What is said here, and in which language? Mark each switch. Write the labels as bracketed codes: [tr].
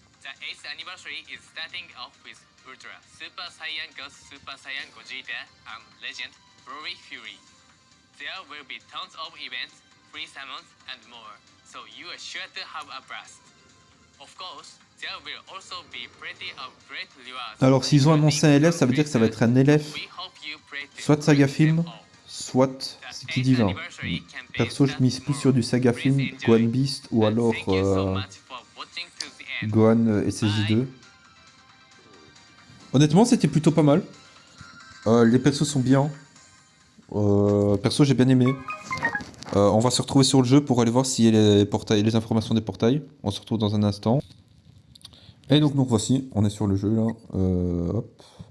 [en] The 8th anniversary is starting off with Ultra Super Saiyan Ghost Super Saiyan Gogeta and Legend Broly Fury. There will be tons of events, free summons, and more, so you are sure to have a blast. Of course, there will also be plenty of great rewards. [fr] Alors, s'ils ont annoncé un LF, ça veut dire que ça va être un LF, [en] We hope you play to [fr] soit de Saga [en] them [fr] Film, [en] all. [fr] soit City Divin. Perso, je mise plus sur du Saga Film, Gohan Beast, ou alors [en] Thank you so much for watching to the end. [fr] Gohan SSJ2. Honnêtement, c'était plutôt pas mal. Les persos sont bien. Perso, j'ai bien aimé. On va se retrouver sur le jeu pour aller voir s'il y a les informations des portails. On se retrouve dans un instant. Et donc voici, on est sur le jeu là. Hop.